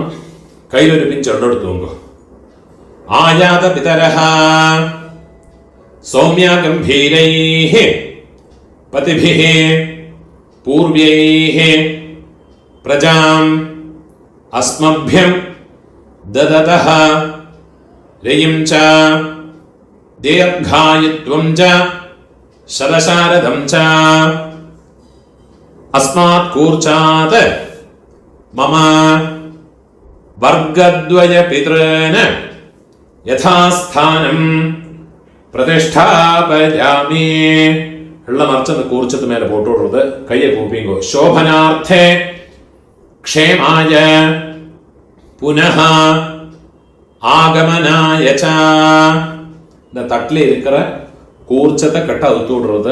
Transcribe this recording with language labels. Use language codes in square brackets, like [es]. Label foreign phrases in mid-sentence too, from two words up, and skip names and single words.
[ta] கையில் ஒரு பிஞ்சு எடுத்துவங்க. [sa] आयात पितरः सौम्या गम्भीरैः पथिभिः पूर्वैः प्रजाम् அஸ்மभ्यं ददतः रयिं च दीर्घायुत्वं च शरशारदं च अस्मात् कूर्चात् मम वर्गद्वय पितॄन् यथास्थानं प्रतिष्ठापयामि. [ta] வெள்ளமர்ச்ச அந்த கூர்ச்சத்து மேல போட்டு விடுறது. கையை கூப்பிங்கோ. [sa] शोभनार्थे क्षेमाय पुनः आगमनाय च. [ta] இந்த தட்டில் இருக்கிற கூர்ச்சத்தை கட்ட அவுத்து விடுறது.